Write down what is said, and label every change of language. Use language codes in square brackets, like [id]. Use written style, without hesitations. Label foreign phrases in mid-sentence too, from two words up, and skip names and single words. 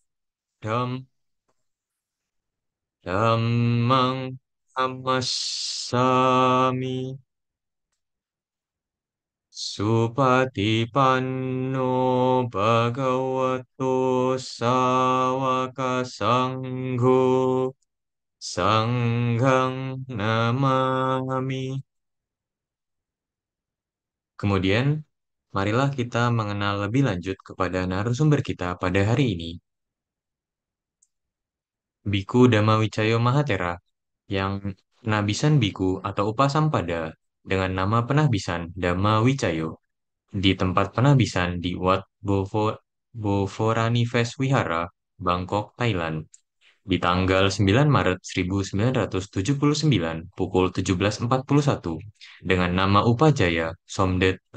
[pi] Dhammang Namassami Supatipanno Bhagavato Sawaka Sangho Sanghang Namami. [id] Kemudian, marilah kita mengenal lebih lanjut kepada narasumber kita pada hari ini, Biku Dhamma Wicayo Mahatera, yang penabisan biku atau upasampada dengan nama penahbisan Dhamma Wicayo di tempat penahbisan di Wat Boforani Vihara, Bangkok, Thailand, di tanggal 9 Maret 1979 pukul 17.41 dengan nama Upajaya Somdet